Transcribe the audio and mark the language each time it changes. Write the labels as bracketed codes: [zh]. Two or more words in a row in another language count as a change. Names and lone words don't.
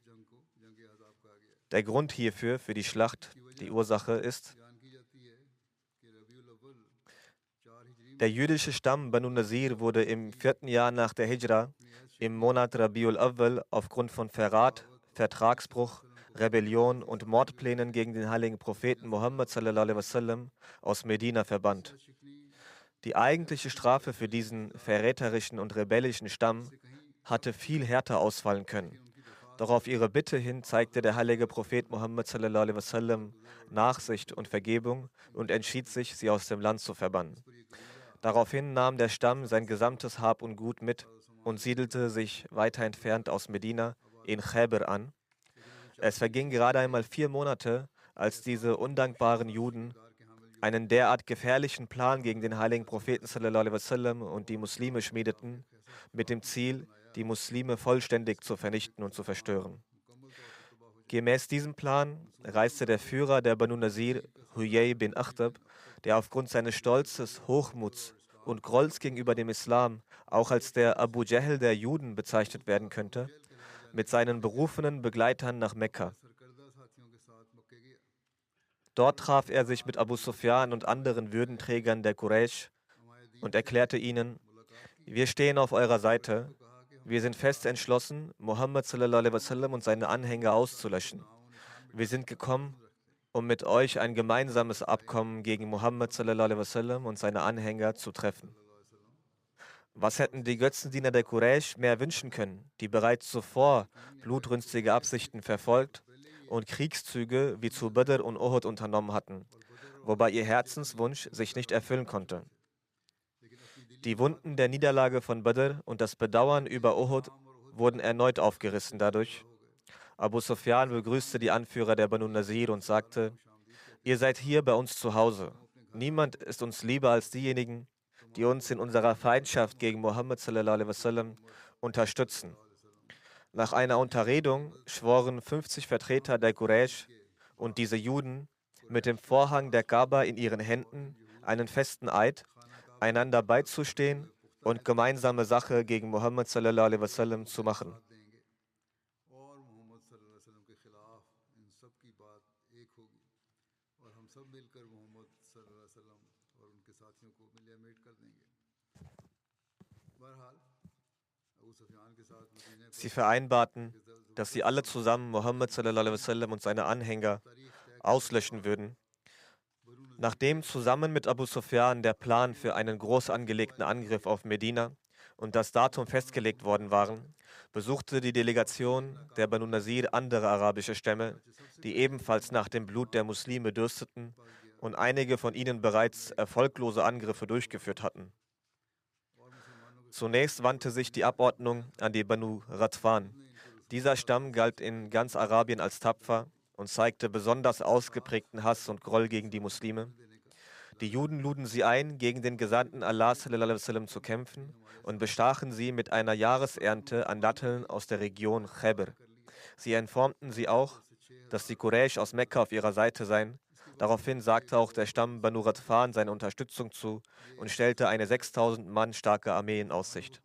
[de] Der Grund hierfür, für die Schlacht, die Ursache ist: Der jüdische Stamm Banu Nazir wurde im 4. Jahr nach der Hijra, im Monat Rabiul Awwal, aufgrund von Verrat, Vertragsbruch, Rebellion und Mordplänen gegen den heiligen Propheten Muhammad [ar] صلى الله عليه وسلم [de] aus Medina verbannt. Die eigentliche Strafe für diesen verräterischen und rebellischen Stamm hatte viel härter ausfallen können. Doch auf ihre Bitte hin zeigte der heilige Prophet Muhammad [ar] صلى الله عليه وسلم [de] Nachsicht und Vergebung und entschied sich, sie aus dem Land zu verbannen. Daraufhin nahm der Stamm sein gesamtes Hab und Gut mit und siedelte sich weiter entfernt aus Medina in Khaybar an. Es vergingen gerade einmal 4 Monate, als diese undankbaren Juden einen derart gefährlichen Plan gegen den heiligen Propheten [ar] صلى الله عليه وسلم [de] und die Muslime schmiedeten, mit dem Ziel, die Muslime vollständig zu vernichten und zu verstören. Gemäß diesem Plan reiste der Führer der Banu Nazir, Huyay bin Akhtab, der aufgrund seines Stolzes, Hochmuts und Grolls gegenüber dem Islam auch als der Abu Jahl der Juden bezeichnet werden könnte, mit seinen berufenen Begleitern nach Mekka. Dort traf er sich mit Abu Sufyan und anderen Würdenträgern der Quraysh und erklärte ihnen: Wir stehen auf eurer Seite. Wir sind fest entschlossen, Muhammad [ar] صلى الله عليه وسلم [de] und seine Anhänger auszulöschen. Wir sind gekommen, um mit euch ein gemeinsames Abkommen gegen Muhammad [ar] صلى الله عليه وسلم [de] und seine Anhänger zu treffen. Was hätten die Götzendiener der Quraysh mehr wünschen können, die bereits zuvor blutrünstige Absichten verfolgt und Kriegszüge wie zu Badr und Uhud unternommen hatten, wobei ihr Herzenswunsch sich nicht erfüllen konnte. Die Wunden der Niederlage von Badr und das Bedauern über Uhud wurden erneut aufgerissen dadurch. Abu Sufyan begrüßte die Anführer der Banu Nazir und sagte: Ihr seid hier bei uns zu Hause. Niemand ist uns lieber als diejenigen, die uns in unserer Feindschaft gegen Mohammed [ar] صلى الله عليه وسلم [de] unterstützen. Nach einer Unterredung schworen 50 Vertreter der Quraysh und diese Juden mit dem Vorhang der Kaaba in ihren Händen einen festen Eid, einander beizustehen und gemeinsame Sache gegen Mohammed [ar] صلى الله عليه وسلم [de] zu machen. [hi] और मोहम्मद [ar] صلى الله عليه وسلم [hi] के खिलाफ इन सब की बात एक होगी और हम सब मिलकर मोहम्मद [ar] صلى الله عليه وسلم [hi] और उनके साथियों को मिलियामेट कर देंगे। बहरहाल अबू सुफियान के साथ मदीने [de] Sie vereinbarten, dass sie alle zusammen Mohammed [ar] صلى الله عليه وسلم [de] und seine Anhänger auslöschen würden. Nachdem zusammen mit Abu Sufyan der Plan für einen groß angelegten Angriff auf Medina und das Datum festgelegt worden waren, besuchte die Delegation der Banu Nasir andere arabische Stämme, die ebenfalls nach dem Blut der Muslime dürsteten und einige von ihnen bereits erfolglose Angriffe durchgeführt hatten. Zunächst wandte sich die Abordnung an die Banu Ghatfan. Dieser Stamm galt in ganz Arabien als tapfer und zeigte besonders ausgeprägten Hass und Groll gegen die Muslime. Die Juden luden sie ein, gegen den Gesandten Allah [ar] صلى الله عليه وسلم [de] zu kämpfen und bestachen sie mit einer Jahresernte an Datteln aus der Region Khaybar. Sie informten sie auch, dass die Quraysh aus Mekka auf ihrer Seite seien. Daraufhin sagte auch der Stamm Banu Ghatfan seine Unterstützung zu und stellte eine 6000 Mann starke Armee in Aussicht.